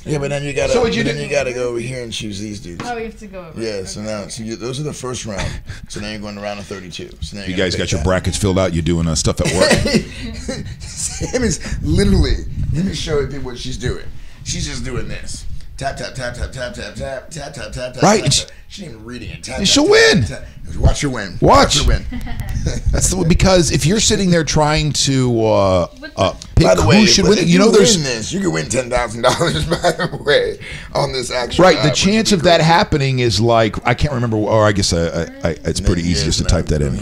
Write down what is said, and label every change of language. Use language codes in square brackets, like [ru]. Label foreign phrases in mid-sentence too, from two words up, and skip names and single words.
[en] Yeah, but then you gotta. You gotta go over here and choose these dudes. Oh, you have to go over. Yeah, so now those are the first round. So now you're going to round of 32. So now You guys got your brackets filled out. You're doing stuff at work. Sam is literally. Let me show you what she's doing. She's just doing this. Tap tap tap tap tap tap tap tap tap tap. Right. Tap, tap. She ain't even reading it. Tap, She'll tap, win. Tap, tap. Watch her win. Watch. her win. That's because if you're sitting there trying to pick By the way, who should win, if you know, there's win this, you can win $10,000. By the way, on this actual. right. The chance of that happening is like I can't remember, or I guess it's pretty easy just to type that in.